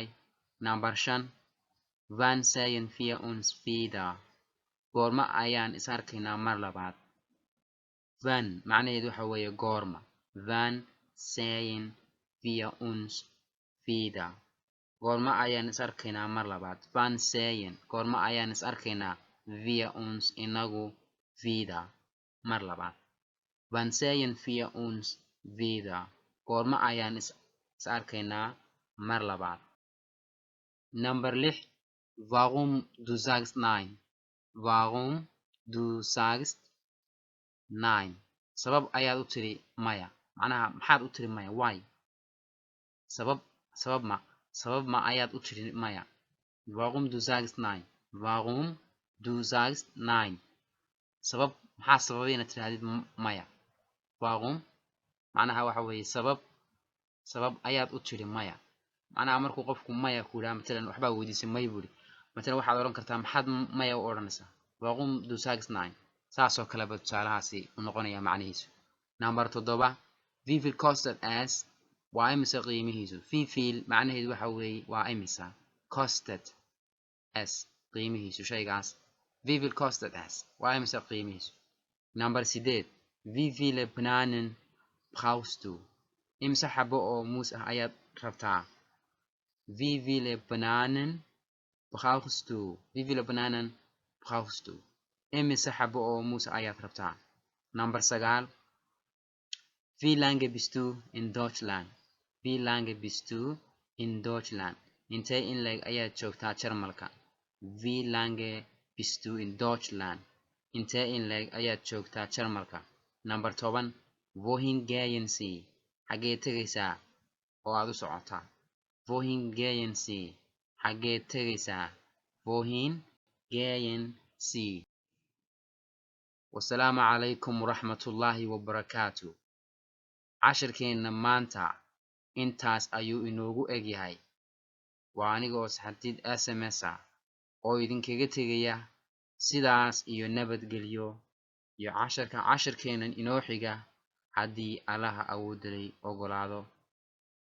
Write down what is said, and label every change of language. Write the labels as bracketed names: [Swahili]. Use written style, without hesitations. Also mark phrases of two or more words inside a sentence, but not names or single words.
[Somali] Number 5 [German] wann sehen wir uns wieder [Somali] goorma ayaan is arkaynaa mar labaad. wann macnaheedu waxa weeye goorma. [German] wann sehen wir uns wieder [Somali] goorma ayaan is arkaynaa mar labaad. [German] wann sehen [Somali] goorma ayaan is arkaynaa [German] wir uns [Somali] inagu [German] wieder [Somali] mar labaad. [German] wann sehen wir uns wieder [Somali] goorma ayaan is arkaynaa mar labaad. Number 6 [German] warum du sagst nein warum du sagst nein [Somali] sabab ayaad u tiri maya macnaha maxaad u tiri maya why sabab ma ayaad u tiri maya. [German] warum du sagst nein warum du sagst nein [Somali] sabab maxaa sababay inaad tirahdid maya. warum macnaha waxa weeye sabab ayaad u tiri maya macnaha markuu qofku maya ku yidhaha matalan waxbaa weydiisay may buri matalan waxaad odhan kartaa maxaad maya u odhanaysaa [German] warum du sagst nein [Somali] saasoo kaleba tusaalahaasi u noqonaya macnihiisu. Number 7 [German] wie viel kostet es [Somali] waa imisa qiimihiisu. [German] wie viel [Somali] macnaheedu waxa weeye waa imisa [German] kostet es [Somali] qiimihiisu shaygaas. [German] wie viel kostet es [Somali] waa imisa qiimihiisu. Number 8 [German] wie viele bananen brauchst du [Somali] imisa xabo oo muus ah ayaad rabtaa. [German] wie viele bananen brauchst du wie viele bananen brauchst du [Somali] imisa xabo oo muus ah ayaad rabtaa. [German] Number 9 wie lange bist du in Deutschland wie lange bist du in Deutschland [Somali] intee in leeg ayaad joogtaa Jarmalka. [German] wie lange bist du in Deutschland [Somali] intee in leeg ayaad joogtaa Jarmalka. Number 10 wohin gehen Sie xagee tegaysaa oo aad u socotaa. [German] wohin gehen Sie [Somali] xagee tegaysaa [German] wohin gehen Sie. [Arabic] والسلام عليكم ورحمة الله وبركاته. [Somali] cashirkeenna maanta intaas ayuu inoogu egyahay. waa aniga oo saxartiid SMS ah oo idinkaga tegaya sidaas iyo nabadgelyo iyo cashirkeennan inoo xiga haddii Allaha awoodda leh ogolaado.